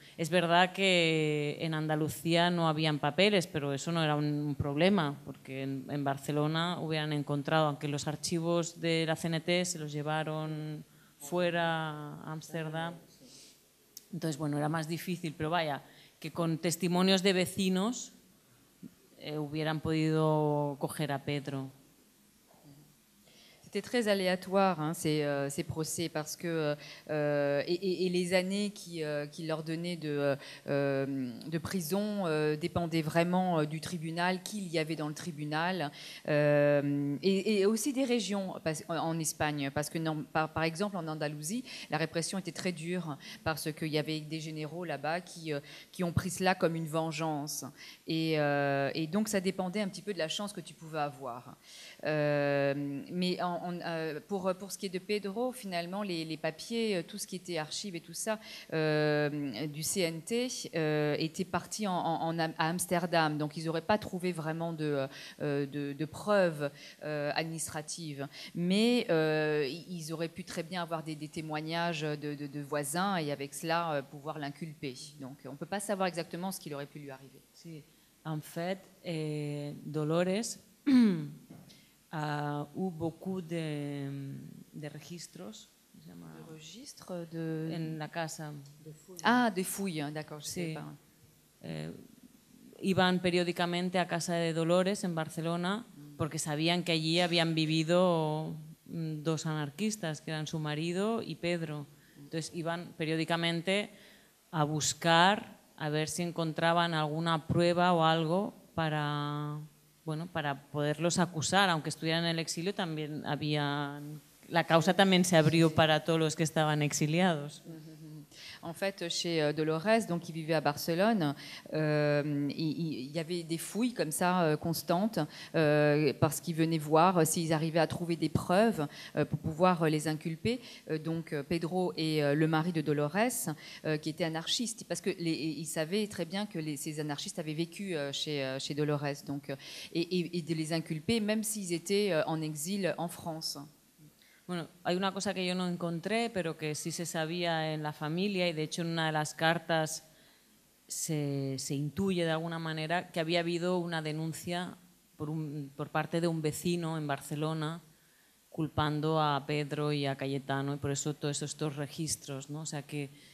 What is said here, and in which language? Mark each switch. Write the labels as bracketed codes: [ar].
[es] Es verdad que en Andalucía no habían papeles, pero eso no era un problema, porque en Barcelona hubieran encontrado, aunque los archivos de la CNT se los llevaron fuera a Ámsterdam. Entonces, bueno, era más difícil, pero vaya, que con testimonios de vecinos hubieran podido coger a Pedro. [fr] C'était très aléatoire, hein, ces procès, parce que et les années qui leur donnaient de prison dépendaient vraiment du tribunal, qu'il y avait dans le tribunal, et aussi des régions en Espagne, parce que par exemple en Andalousie, la répression était très dure, parce qu'il y avait des généraux là-bas qui ont pris cela comme une vengeance, et donc ça dépendait un petit peu de la chance que tu pouvais avoir. Mais pour ce qui est de Pedro, finalement, les papiers, tout ce qui était archives et tout ça, du CNT était parti à Amsterdam. Donc, ils n'auraient pas trouvé vraiment de preuves administratives. Mais ils auraient pu très bien avoir des témoignages de voisins et avec cela, pouvoir l'inculper. Donc, on ne peut pas savoir exactement ce qu'il aurait pu lui arriver. Sí. En fait, Dolores [es] hubo [fr] beaucoup de [es] registros, ¿cómo se llama? [fr] De registre de... [es] En la casa. [fr] Ah, de fouilles, d'accord, je [es] Sí. [fr] sais pas. [es] Iban periódicamente a casa de Dolores en Barcelona porque sabían que allí habían vivido dos anarquistas, que eran su marido y Pedro. Entonces iban periódicamente a buscar, a ver si encontraban alguna prueba o algo para, bueno, para poderlos acusar. Aunque estuvieran en el exilio, también la causa también se abrió para todos los que estaban exiliados. [fr] En fait, chez Dolores, donc qui vivait à Barcelone, il y avait des fouilles comme ça constantes parce qu'ils venaient voir s'ils arrivaient à trouver des preuves pour pouvoir les inculper. Donc Pedro et le mari de Dolores, qui étaient anarchistes, parce que ils savaient très bien que ces anarchistes avaient vécu chez Dolores, donc et de les inculper même s'ils étaient en exil en France. [es] Bueno, hay una cosa que yo no encontré, pero que sí se sabía en la familia, y de hecho en una de las cartas se intuye de alguna manera que había habido una denuncia por parte de un vecino en Barcelona culpando a Pedro y a Cayetano, y por eso todos estos registros, ¿no? O sea que